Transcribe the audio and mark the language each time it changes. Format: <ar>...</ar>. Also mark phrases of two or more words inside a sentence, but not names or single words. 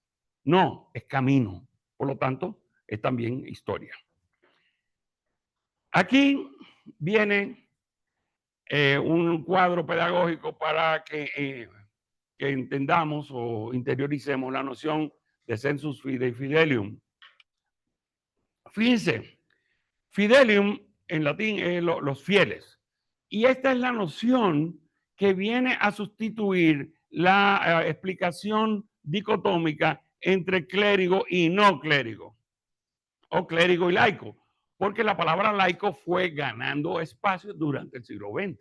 <es>No, es camino. Por lo tanto, es también historia. Aquí viene un cuadro pedagógico para que entendamos o interioricemos la noción de</es> <la>sensus fidei fidelium.</la> <es>Fíjense, fidelium en latín es los fieles. Y esta es la noción que viene a sustituir la explicación dicotómica entre clérigo y no clérigo, o clérigo y laico, porque la palabra laico fue ganando espacio durante el siglo XX.</es>